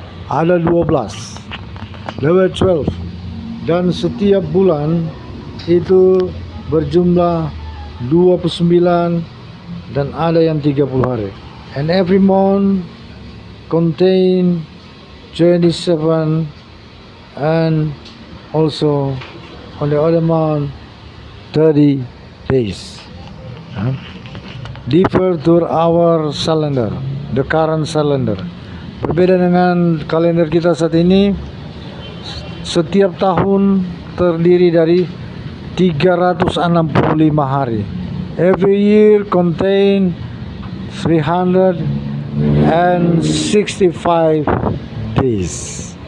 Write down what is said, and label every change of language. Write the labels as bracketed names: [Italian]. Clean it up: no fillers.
[Indonesian] Ada 12, level 12, dan setiap bulan itu berjumlah 29 dan ada yang 30 hari. [English] And every month contain 27, and also on the other month 30 days. Differ to our calendar, the current calendar. [Indonesian] Berbeda dengan kalender kita saat ini. Setiap tahun terdiri dari 365 hari. [English] Every year contain 365 days.